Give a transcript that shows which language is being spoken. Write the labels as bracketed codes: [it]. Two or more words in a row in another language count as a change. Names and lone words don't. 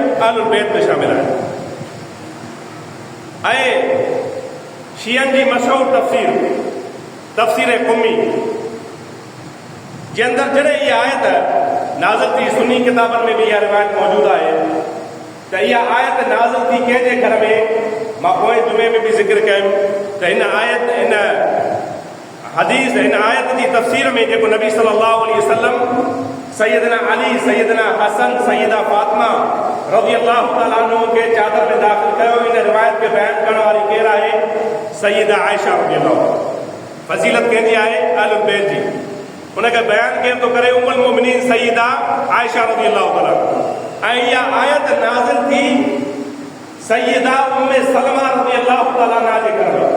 [sd] अहलुल बैत में शामिल आहिनि। ऐं शियनि जी मशहूर तफ़सीर कुमी जे अंदरि जॾहिं इहा आयत नाज़िल थी, सुन्नी किताबनि में भी इहा रिवायत मौजूदु आहे त इहा आयत नाज़िल थी कंहिंजे घर में। मां पोएं जुमे में बि ज़िक्र कयुमि त हिन आयत हिन हदीस हिन आयत जी तफ़सीर में जेको नबी [ar] صلى الله عليه وسلم [sd] सैयदना अली, सैयदना हसन, सैयदा फातिमा [ar] رضي الله تعالى عنه [sd] खे चादर में दाख़िल कयो, इन रिवायत खे बयान करण वारी केरु आहे? सैयदा आयशा रज़ियल्लाहु। फज़ीलत कंहिंजी आहे? अहलुल बैत जी। उनखे बयान केरु थो करे? उम्मुल मोमिनीन सैयदा आयशा [ar] رضي الله تعالى. [sd] ऐं इहा आयत नाज़िल थी सैयदा उम्मे सलमा [ar] رضي الله تعالى عنها [sd] जे घर में।